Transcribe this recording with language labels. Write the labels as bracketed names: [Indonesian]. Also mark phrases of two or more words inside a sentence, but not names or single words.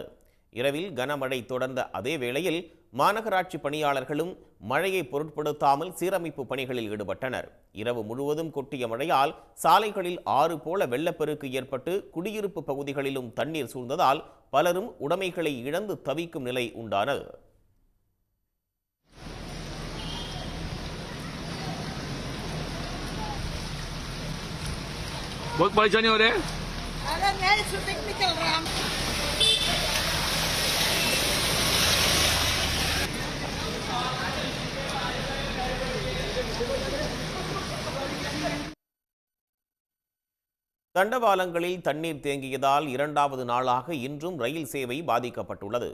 [Tamil] இரவில் கனமழை தொடர்ந்த அதே வேளையில் மாநகராட்சி பணியாளர்களும் மழையை பொருட்படுத்தாமல் சீரமைப்பு பணிகளில் ஈடுபட்டனர். இரவு முழுவதும் கொட்டிய மழையால் சாலைகளில் ஆறு போல வெள்ளப்பெருக்கு ஏற்பட்டு குடியிருப்பு பகுதிகளிலும் தண்ணீர் சூழ்ந்ததால் பலரும் உடைமைகளை இழந்து தவிக்கும் நிலை உண்டானது. [Hindi] बहुत परेशानी हो रही है। अरे मैं शूटिंग भी चल रहा है। [Tamil] தண்டவாளங்களில் தண்ணீர் தேங்கியதால் இரண்டாவது நாளாக இன்றும் ரயில் சேவை பாதிக்கப்பட்டுள்ளது.